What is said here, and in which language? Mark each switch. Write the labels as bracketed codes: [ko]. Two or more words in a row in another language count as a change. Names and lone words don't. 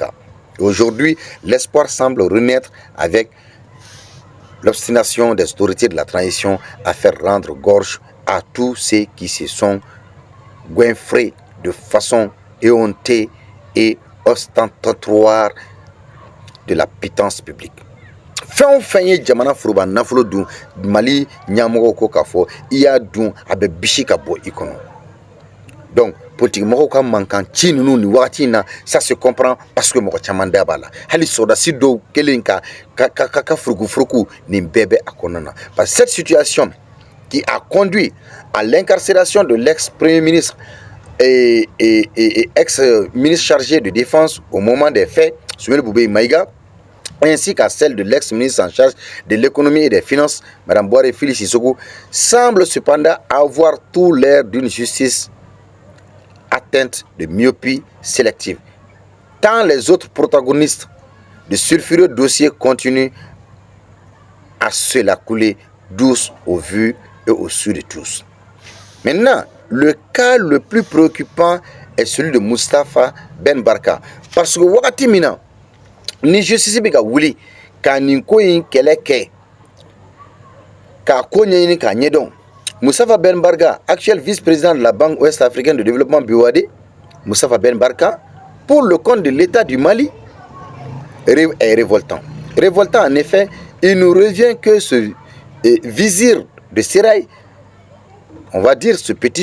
[fr] Aujourd'hui, l'espoir semble renaître avec l'obstination des autorités de la transition à faire rendre gorge à tous ceux qui se sont goinfrés de façon éhontée et ostentatoire de la pitance publique. [bm] Fɛn o fɛn ye jamana foroba nafolo dun Mali ɲɛmɔgɔw ko k'a fɔ I y'a dun a bɛ bisi ka bɔ I kɔnɔ. Donc politique mɔgɔw ka mankan ci ninnu ni wagati in na [fr] ça se comprend parce que [bm] mɔgɔ caman da b'a la hali sɔrɔdasi dɔw kelen ka furuku nin bɛɛ bɛ a kɔnɔna na [fr] parce que cette situation qui a conduit à l'incarcération de l'ex-premier ministre et ex-ministre chargé de défense au moment des faits, Soumaïla Boubèye Maïga, ainsi qu'à celle de l'ex-ministre en charge de l'économie et des finances, Mme Boire Fili Sissoko, semble cependant avoir tout l'air d'une justice atteinte de myopie sélective. Tant les autres protagonistes de sulfureux dossiers continuent à se la couler douce au vu et au su de tous. Maintenant, le cas le plus préoccupant est celui de Moustapha Ben Barka. Parce que [bm] wakati mina, ni justice bɛ ka wuli ka nin ko in kɛlɛ kɛ k'a ko ɲɛɲini k'a ɲɛdɔn. [fr] Moustapha Ben Barka, actuel vice-président de la Banque ouest-africaine de développement BOAD, Moustapha Ben Barka, pour le compte de l'État du Mali, est révoltant. Révoltant en effet, il nous revient que ce vizir de Sérail, on va dire ce petit